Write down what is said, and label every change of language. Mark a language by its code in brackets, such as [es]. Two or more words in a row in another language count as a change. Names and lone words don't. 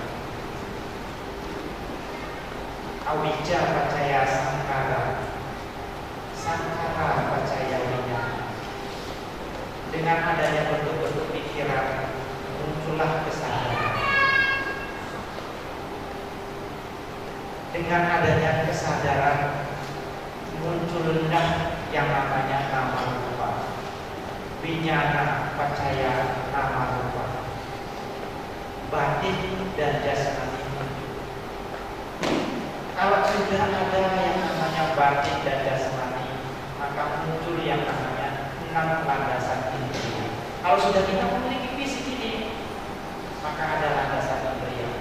[pi] Awija pacaya sangkara, sangkara pacaya winyana. [id] Dengan adanya bentuk-bentuk pikiran, muncullah kesadaran. Dengan adanya kesadaran, muncullah yang namanya [pi] nama rupa. Winyana pacaya nama rupa. [id] Batin dan jasmani. Kalau sudah ada yang namanya batin dan jasmani, maka muncul yang namanya 6 landasan indriya. Kalau sudah kita memiliki fisik ini, maka ada landasan indriya.